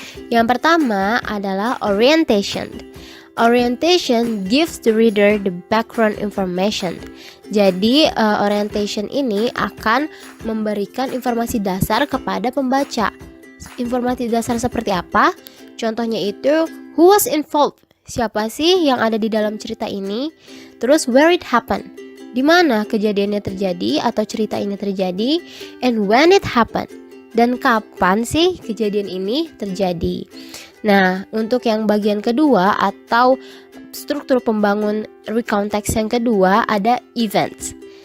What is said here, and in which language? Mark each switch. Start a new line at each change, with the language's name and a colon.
Indonesian: Yang pertama adalah orientation.
English: Orientation gives the reader the background information.
Indonesian: Jadi, orientation ini akan memberikan informasi dasar kepada pembaca. Informasi dasar seperti apa? Contohnya itu,
English: who was involved?
Indonesian: Siapa sih yang ada di dalam cerita ini? Terus,
English: where it happened?
Indonesian: Di mana kejadiannya terjadi atau cerita ini terjadi?
English: And when it happened?
Indonesian: Dan kapan sih kejadian ini terjadi? Nah, untuk yang bagian kedua atau struktur pembangun recount text yang kedua ada events.